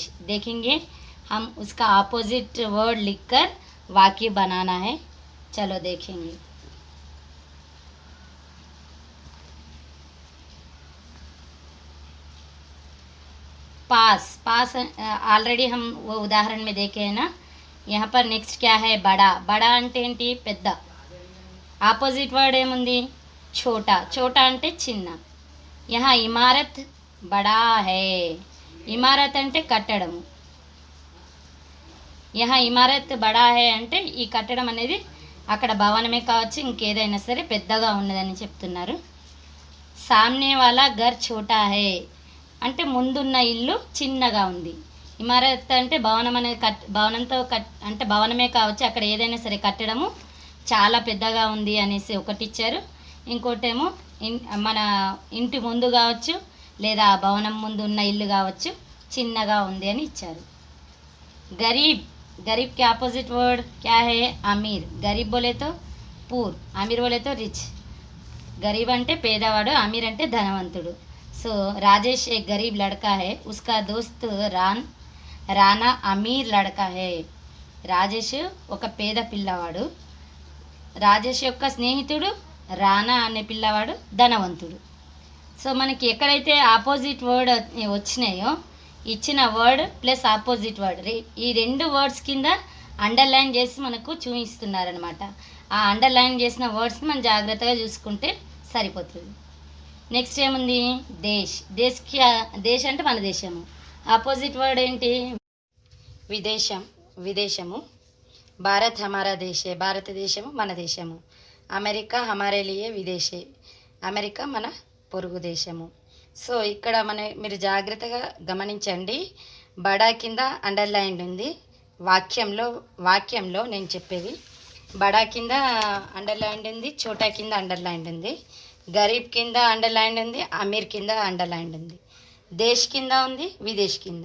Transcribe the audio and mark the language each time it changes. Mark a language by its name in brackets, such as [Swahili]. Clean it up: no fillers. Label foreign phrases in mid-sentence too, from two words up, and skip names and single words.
[Hindi] देखेंगे हम उसका [English] opposite word [Hindi] लिखकर वाक्य बनाना है. चलो देखेंगे. पास ऑलरेडी हम वो उदाहरण में देखे हैं ना. यहाँ पर नेक्स्ट क्या है? बड़ा. बड़ा [Telugu] అంటే ఏంటి? పెద్ద. [English] opposite word [Telugu] ఏముంది? [Hindi] छोटा. [Telugu] छोटा అంటే చిన్న. [Hindi] यहाँ इमारत बड़ा है. [Telugu] ఇమారత్ అంటే కట్టడము. [Hindi] यहाँ इमारत बड़ा है [Telugu] అంటే ఈ కట్టడం అనేది అక్కడ భవనమే కావచ్చు, ఇంకేదైనా సరే పెద్దగా ఉన్నదని చెప్తున్నారు. [Hindi] सामने वाला घर छोटा है [Telugu] అంటే ముందున్న ఇల్లు చిన్నగా ఉంది. ఇమారత్ అంటే భవనం అనేది భవనంతో అంటే భవనమే కావచ్చు, అక్కడ ఏదైనా సరే కట్టడము చాలా పెద్దగా ఉంది అనేసి ఒకటి ఇచ్చారు. ఇంకోటేమో మన ఇంటి ముందు కావచ్చు, లేదా భవనం ముందు ఉన్న ఇల్లు కావచ్చు, చిన్నగా ఉంది అని ఇచ్చారు. [Hindi] गरीब. गरीब के [English] opposite word [Hindi] क्या है? अमीर. गरीब बोले तो पूर, अमीर बोले तो रिच. [Telugu] गरीब అంటే పేదవాడు, అమీర్ అంటే ధనవంతుడు. [Hindi] సో రాజేష్ एक गरीब लड़का है, उसका दोस्त రానా अमीर लड़का है. [Telugu] రాజేష్ ఒక పేద పిల్లవాడు, రాజేష్ యొక్క స్నేహితుడు రానా అనే పిల్లవాడు ధనవంతుడు. సో మనకి ఎక్కడైతే [English] opposite word [Telugu] వచ్చినాయో, ఇచ్చిన [English] word plus opposite word [Telugu] ఈ 2 వర్డ్స్ కింద అండర్లైన్ చేసి మనకు చూపిస్తున్నారనమాట. ఆ అండర్లైన్ చేసిన వర్డ్స్ని మనం జాగ్రత్తగా చూసుకుంటే సరిపోతుంది. నెక్స్ట్ ఏముంది? దేశ్. దేశ్ అంటే మన దేశము. [English] opposite word [Telugu] ఏంటి? విదేశము. [Hindi] भारत हमारा देश है. [Telugu] భారతదేశము మన దేశము. [Hindi] अमेरिका हमारे लिए विदेश है. [Telugu] అమెరికా మన పొరుగు దేశము. సో ఇక్కడ మీరు జాగ్రత్తగా గమనించండి. బడా కింద అండర్లైన్ ఉంది. వాక్యంలో నేను చెప్పేది బడా కింద అండర్లైన్ ఉంది, చోటా కింద అండర్లైన్ ఉంది, గరీబ్ కింద అండర్లైన్ ఉంది, అమీర్ కింద అండర్లైన్ ఉంది, దేశ్ కింద ఉంది, విదేశ్ కింద.